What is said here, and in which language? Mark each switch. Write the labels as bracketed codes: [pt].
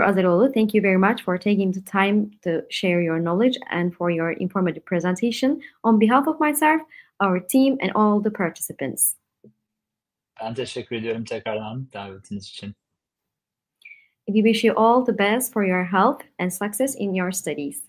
[en] Azeloğlu, thank you very much for taking the time to share your knowledge and for your informative presentation on behalf of myself, our team, and all the participants. [tr] Ben teşekkür ediyorum tekrardan davetiniz için. [en] We wish you all the best for your health and success in your studies.